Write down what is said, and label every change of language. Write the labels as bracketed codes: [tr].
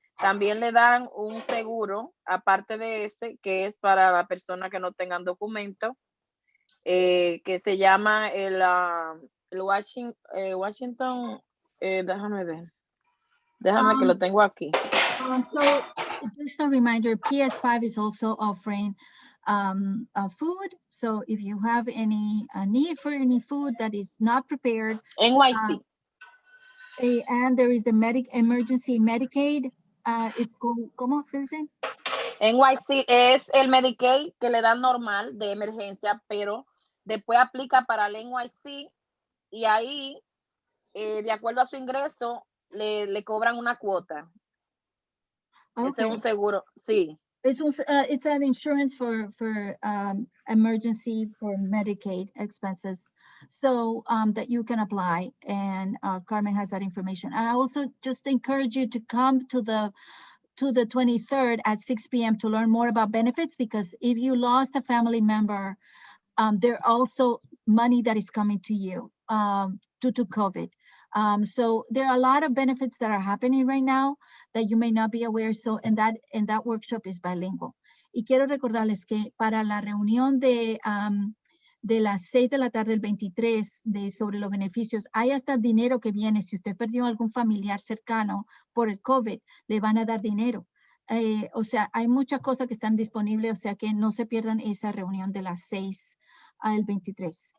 [es] También le dan un seguro, aparte de ese, que es para la persona que no tengan documento, que se llama el Washington, déjame ver. Déjame que lo tengo aquí. [en] So just a reminder, PS5 is also offering food. So if you have any need for any food that is not prepared. NYC. And there is the emergency Medicaid. It's called, [es] ¿cómo se dice? NYC es el Medicaid que le dan normal de emergencia, pero después aplica para el NYC y ahí, de acuerdo a su ingreso, le cobran una cuota. [en] Okay. [es] Ese es un seguro, sí. [en] It's an insurance for emergency for Medicaid expenses. So that you can apply, and Carmen has that information. I also just encourage you to come to the 23rd at 6 p.m. to learn more about benefits, because if you lost a family member, there are also money that is coming to you due to COVID. So there are a lot of benefits that are happening right now that you may not be aware. So, and that workshop is bilingual. [es] Y quiero recordarles que para la reunión de las 6 de la tarde del 23 sobre los beneficios, hay hasta dinero que viene. Si usted perdió algún familiar cercano por el COVID, le van a dar dinero. O sea, hay muchas cosas que están disponibles, o sea que no se pierdan esa reunión de las 6 al 23.